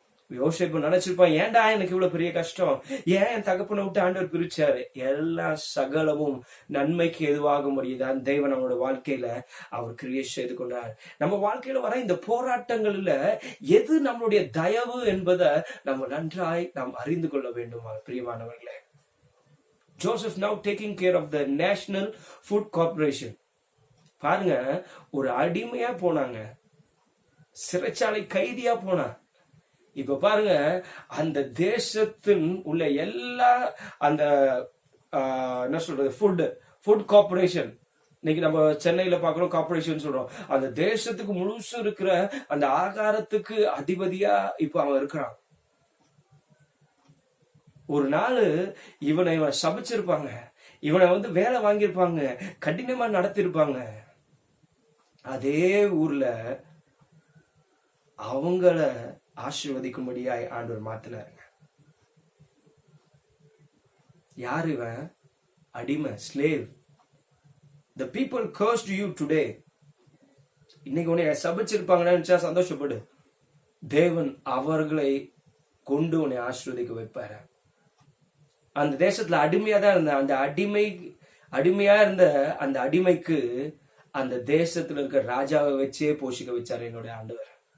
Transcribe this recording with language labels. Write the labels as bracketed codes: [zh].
[ta] யோசேப்பு நினைச்சிருப்பான், ஏன்டா எனக்கு இவ்வளவு பெரிய கஷ்டம், ஏன் என் தகப்பனை விட்டு ஆண்டவர் பிரிச்சாரு? எல்லா சகலமும் நன்மைக்கு எதுவாக முடியுதான் தேவன் அவனோட வாழ்க்கையில அவர் கிரியேட் செய்து கொண்டார். நம்ம வாழ்க்கையில வர இந்த போராட்டங்கள்ல எது நம்மளுடைய தயவு என்பதை நம்ம நன்றாய் நாம் அறிந்து கொள்ள வேண்டும் பிரியமானவர்களே. [en] Joseph now taking care of the National Food Corporation. [ta] பாருங்க, ஒரு அடிமையா போனாங்க, சிறைச்சாலை கைதியா போனாங்க. இப்ப பாருங்க, அந்த தேசத்தின் உள்ள எல்லா அந்த என்ன சொல்றது ஃபுட் கார்பரேஷன், இன்னைக்கு நம்ம சென்னையில பாக்குறோம் கார்பரேஷன் சொல்றோம், அந்த தேசத்துக்கு முழுசு இருக்கிற அந்த ஆகாரத்துக்கு அதிபதியா இப்ப அவன் இருக்கிறான். ஒரு நாள் இவனை சபிச்சிருப்பாங்க, இவனை வேலை வாங்கியிருப்பாங்க, கடினமா நடத்திருப்பாங்க. அதே ஊர்ல அவங்கள ஆசீர்வதிக்கும்படியாய் ஆண்டவர் மாத்தினாருங்க. யார் இவன்? அடிமை, slave. [en] The people cursed you today. [ta] இன்னைக்கு உன்னை சபிச்சிருப்பாங்கன்னு நினைச்சா சந்தோஷப்படு. தேவன் அவர்களை கொண்டு உன்னை ஆசீர்வதிக்க வைப்பாரு. அந்த தேசத்துல அடிமையா தான் இருந்த அந்த அடிமையா இருந்த அந்த அடிமைக்கு அந்த தேசத்துல இருக்க ராஜாவை வச்சே போஷிக்க வச்சாரு என்னுடைய ஆண்டவர்.